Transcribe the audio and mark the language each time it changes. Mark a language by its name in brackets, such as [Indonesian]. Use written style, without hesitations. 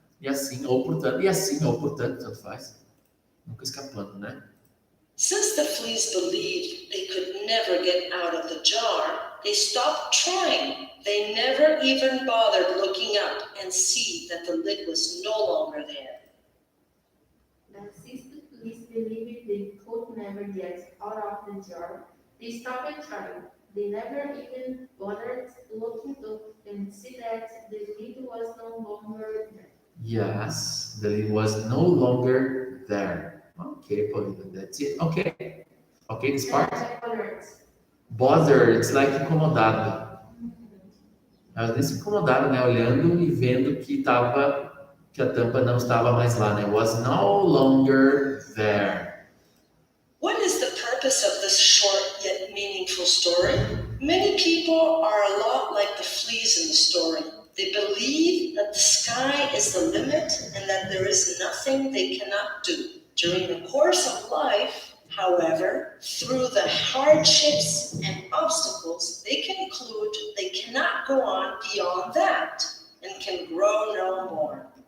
[Portuguese] E assim ou portanto, tanto faz. Nunca escapando, né? [English] Since the fleas believed they could never get out of the jar, they stopped trying. They never even bothered looking up and see that the lid was no longer there. But since the fleas believed they could never get out of the jar, they stopped trying. They never even bothered looking up and see that the lid was no longer there. Yes, the lid was no longer there. Okay, Paulina, that's it. Okay. Okay, this part. Alert. [Portuguese] Bother, [English] it's like [Portuguese] incomodado. Às vezes incomodado, né? Olhando e vendo que a tampa não estava mais lá, né? [English] Was no longer there. What is the purpose of this short yet meaningful story? Many people are a lot like the fleas in the story. They believe that the sky is the limit and that there is nothing they cannot do. During the course of life, however, through the hardships and obstacles, they conclude they cannot go on beyond that and can grow no more.